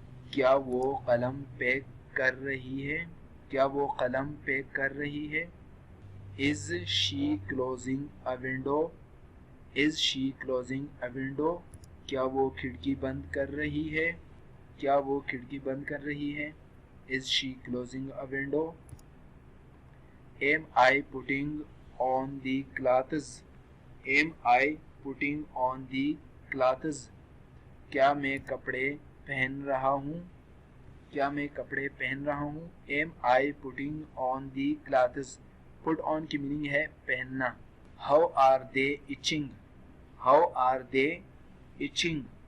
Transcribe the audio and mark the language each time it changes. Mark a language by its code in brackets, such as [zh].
[ur] کیا وہ قلم پیک کر رہی ہے؟ کیا وہ قلم پیک کر رہی ہے؟ [en] Is she closing a window? Is she closing a window? [ur] کیا وہ کھڑکی بند کر رہی ہے؟ کیا وہ کھڑکی بند کر رہی ہے؟ [en] Is she closing a window? Am I putting on the clothes? Am I putting on the clothes? [ur] کیا میں کپڑے پہن رہا ہوں؟ کیا میں کپڑے پہن رہا ہوں؟ [en] Am I putting on the clothes? [ur] Put on کی میننگ ہے پہننا. [en] How are they itching? How are they itching?